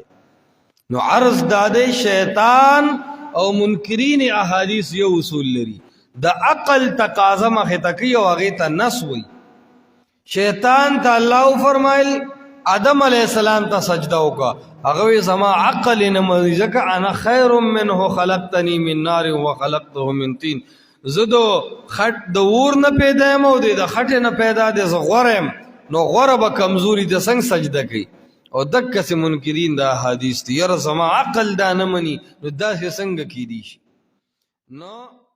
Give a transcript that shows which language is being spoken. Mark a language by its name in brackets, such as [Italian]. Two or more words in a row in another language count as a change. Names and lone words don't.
[Pashto] نو عرض دا دی شیطان او منکرین احادیث یو اصول لري، د عقل تقاضا مخې ته کوي او هغې ته نس وایي. شیطان ته الله فرمایل آدم علیہ السلام ته سجده وکړه، هغه وی زما عقل نه مني ځکه [Arabic] انا خیر منه خلقتنی من نار و خلقته من طین. [Pashto] زه د خټ د اور نه پیدا یم او د خټې نه پیدا دی، زه غوره یم، نو غوره به کمزوري د څنګه سجده کوي. او دکسې منکرین دا حدیث دی، یاره زما عقل دا نه مني، نو داسې څنګه کیدی شي. نو